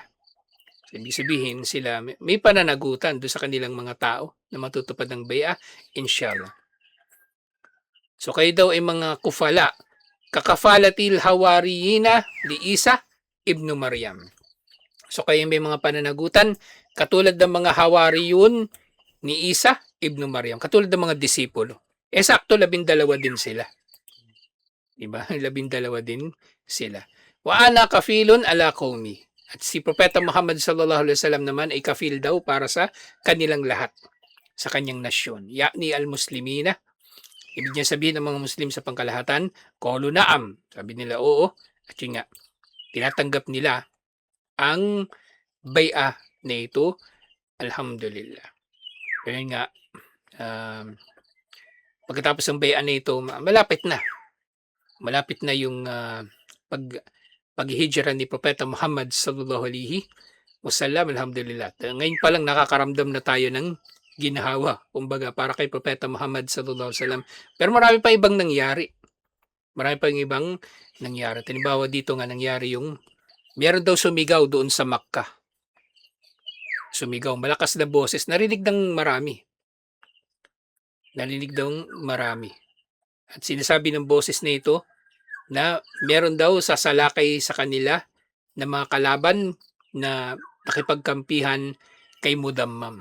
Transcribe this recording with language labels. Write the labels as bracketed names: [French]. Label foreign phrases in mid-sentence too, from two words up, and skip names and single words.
[Filipino] So, ibig sabihin sila, may pananagutan doon sa kanilang mga tao na matutupad ng bay'ah, inshallah. So kayo daw ay mga [Arabic] كفلاء، ككفالة الحواريين لعيسى ابن مريم. [Filipino] So kayo may mga pananagutan, katulad ng mga hawariyun ni Isa ibnu Maryam, katulad ng mga disipulo. Sakto 12 din sila. Diba? 12 din sila. [Arabic] وأنا كفيل على قومي. [Filipino] At si Propeta Muhammad [Arabic] صلى الله عليه وسلم [Filipino] naman ay kafil daw para sa kanilang lahat, sa kanyang nasyon. [Arabic] يعني المسلمين. [Filipino] Ibig niya sabihin ng mga Muslim sa pangkalahatan, [Arabic] قالوا نعم. [Filipino] Sabi nila oo. At yun nga, tinatanggap nila ang bay'ah na ito. Alhamdulillah. Kaya nga, pagkatapos ng bay'ah na ito, malapit na. Malapit na yung paghihijra ni Propeta Muhammad [Arabic] صلى الله عليه وسلم. [Filipino] Alhamdulillah. Ngayon pa lang nakakaramdam na tayo ng ginhawa, kumbaga, para kay Propeta Muhammad [Arabic] صلى الله عليه وسلم. [Filipino] Pero marami pa ibang nangyari. Marami pang ibang nangyari. Halimbawa dito nga nangyari yung meron daw sumigaw doon sa Makkah. Sumigaw, malakas na boses, narinig ng marami. Narinig daw marami. At sinasabi ng boses na ito na meron daw sasalakay sa kanila na mga kalaban na nakipagkampihan kay Mudammam.